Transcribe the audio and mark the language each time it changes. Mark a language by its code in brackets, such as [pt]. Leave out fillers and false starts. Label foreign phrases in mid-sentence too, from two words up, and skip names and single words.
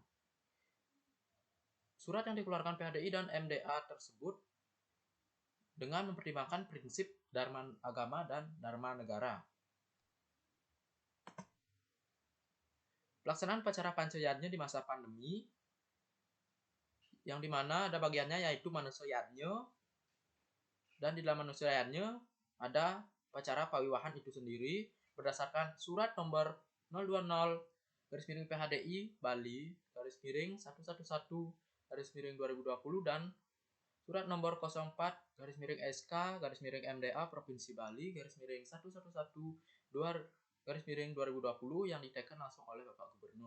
[id] Surat yang dikeluarkan PHDI dan MDA tersebut dengan mempertimbangkan prinsip dharma agama dan dharma negara. Pelaksanaan upacara Panca Yadnya di masa pandemi, yang dimana ada bagiannya yaitu manusia Yadnya, dan di dalam manusia Yadnya ada upacara pawiwahan itu sendiri berdasarkan surat nomor 020 PHDI Bali _111 _2020 dan Surat nomor 04/SK/MDA Provinsi Bali _111/2020 yang diteken langsung oleh Bapak Gubernur.